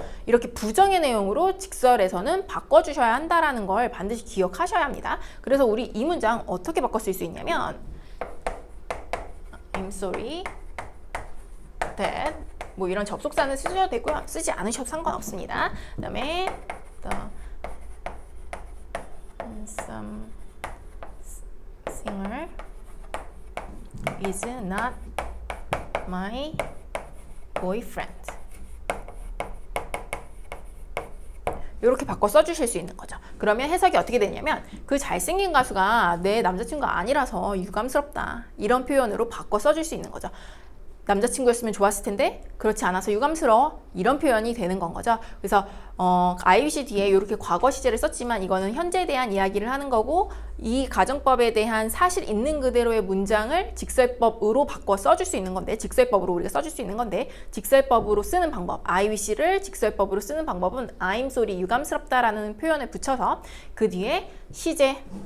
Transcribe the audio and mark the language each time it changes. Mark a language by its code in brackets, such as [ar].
[ko] 이렇게 부정의 내용으로 직설에서는 바꿔주셔야 한다는 걸 반드시 기억하셔야 합니다. 그래서 우리 이 문장 어떻게 바꿔 쓸 수 있냐면 [en] I'm sorry that [ko] 뭐 이런 접속사는 쓰셔도 되고요. 쓰지 않으셔도 상관없습니다. 그 다음에 [en] the handsome singer is not my boyfriend. [ko] 이렇게 바꿔 써주실 수 있는 거죠. 그러면 해석이 어떻게 되냐면 그 잘생긴 가수가 내 남자친구가 아니라서 유감스럽다. 이런 표현으로 바꿔 써줄 수 있는 거죠. 남자친구였으면 좋았을 텐데 그렇지 않아서 유감스러워. 이런 표현이 되는 건 거죠. 그래서 I wish 뒤에 이렇게 과거 시제를 썼지만 이거는 현재에 대한 이야기를 하는 거고 이 가정법에 대한 사실 있는 그대로의 문장을 직설법으로 바꿔 써줄 수 있는 건데 직설법으로 우리가 써줄 수 있는 건데 직설법으로 쓰는 방법 I wish를 직설법으로 쓰는 방법은 [en] I'm sorry [ko] 유감스럽다라는 표현을 붙여서 그 뒤에 시제